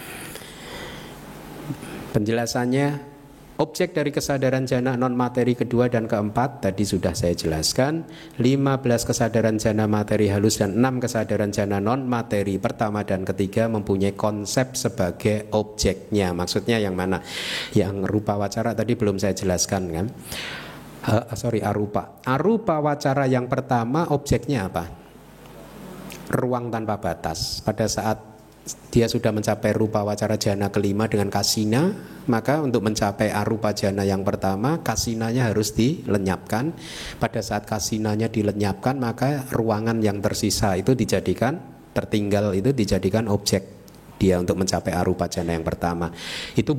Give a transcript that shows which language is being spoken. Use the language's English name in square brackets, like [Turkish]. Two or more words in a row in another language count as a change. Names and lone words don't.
[Indonesian] Penjelasannya, objek dari kesadaran jana non materi kedua dan keempat tadi sudah saya jelaskan. 15 kesadaran jana materi halus dan 6 kesadaran jana non materi pertama dan ketiga mempunyai konsep sebagai objeknya. Maksudnya yang mana? Yang [Pali] rupa wacara [Indonesian] tadi belum saya jelaskan kan? Arupa. [Pali] Arupa wacara [Indonesian] yang pertama objeknya apa? Ruang tanpa batas. Pada saat dia sudah mencapai [Pali] rupa wacara jana [Indonesian] kelima dengan kasina, maka untuk mencapai [Pali] arupa jana [Indonesian] yang pertama, kasinanya harus dilenyapkan. Pada saat kasinanya dilenyapkan, maka ruangan yang tersisa itu tertinggal itu dijadikan objek dia untuk mencapai [Pali] arupa jana [Indonesian] yang pertama.